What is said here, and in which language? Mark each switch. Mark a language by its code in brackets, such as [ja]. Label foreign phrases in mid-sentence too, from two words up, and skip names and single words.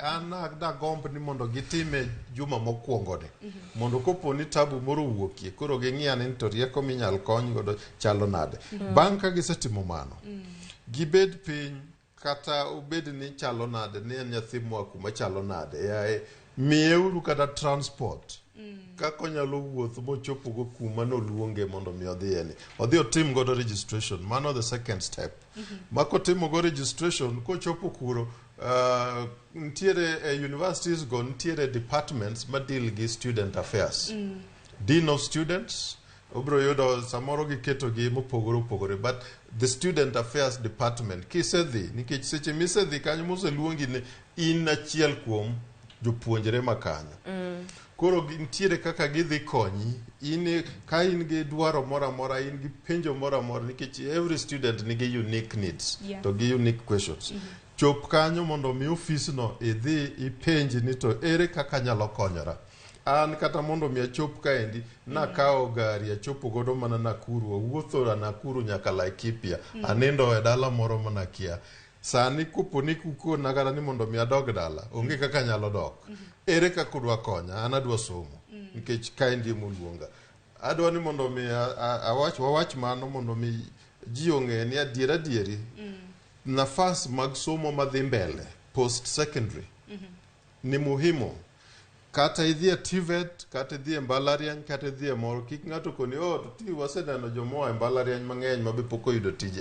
[luo] an da gomb ni mondo gitime juma mokwongo ne mondo kopo ni tabu moro wuokie koro ging'iane ni to rieko minyal kony godo chalo nade bang' ka gisetimo mano gibed piny kata obed ni chalo nade ni nyathi mwa kuma chalo nade yae miyeuru kata transport kako nyalo wuoth mochopo go kuma noluonge mondo mi odhi otim godo registration mano [en] the second step [luo] mako timo go registration kochopo kuro ntiere universities go ntiere departments ma deal gi [en] student affairs dean of students [luo] obro yudo samoro giketo gi mopogore [en] but the student affairs department [luo] kisedhi nikech seche misedhi kanyo moseluongi ni in achiel kuom jopuonjre makanyo koro ntiere kaka gidhi konyi ka in gi dwaro mora in gi penjo mora nikech [en] every student [luo] nigi [en] unique needs [luo] to gi [en] unique questions [luo] chop kanyo mondo mi office no idhi ipenji ni to ere kaka nyalo konyora an kata mondo mi achop kaendi nakawo gari achopo godo mana Nakuru wuotho Nakuru nyaka Laikipia anindo e dala moro mana kia sani kopo ni kuko nagara ni mondo mi adog dala onge kaka nyalo dok ere kaka udwa konya an adwa somo nikech kaendi moluonga adwa ni mondo mi wawach mano mondo mi ji ong'e ni adieri nafas mag somo madhi mbele [en] post secondary [luo] ni muhimu kata idhi e TVET kata idhi e mbalariany kata idhi e moro kik ng'ato koni to ti waseneno jomoa e mbalariany mang'eny mabe pok oyudo tije